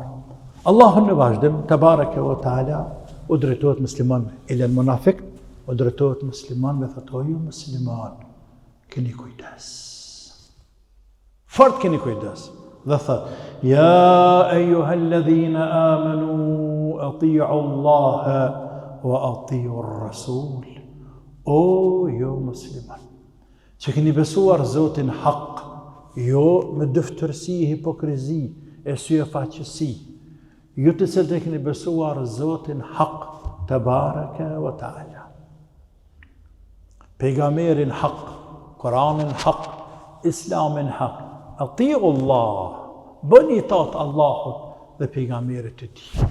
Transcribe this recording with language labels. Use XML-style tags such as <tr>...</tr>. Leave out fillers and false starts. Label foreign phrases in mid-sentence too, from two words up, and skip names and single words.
<sq>Allahu në vazhdim,</sq> <ar>تبارك وتعالى,</ar> <sq>u drejtohet musliman ilal munafik, u drejtohet musliman me thotë ju musliman, keni kujdes. Fort keni kujdes. Dhe thotë,</sq> <ar>يا أيها الذين آمنوا أطيعوا الله وأطيعوا الرسول.</ar> <sq>O, jo musliman, që keni besuar Zotin hak, jo me dëftërsi, hipokrizi, e syefaqësi, ju të cilët e keni besuar Zotin hak,</sq> <ar>تبارك وتعالى.</ar> <sq>Pejgamberin hak, Koranin hak, Islamin hak,</sq> <ar>أطيعوا الله,</ar> <sq>bëni itaat Allahut dhe pejgamberit të tij.</sq>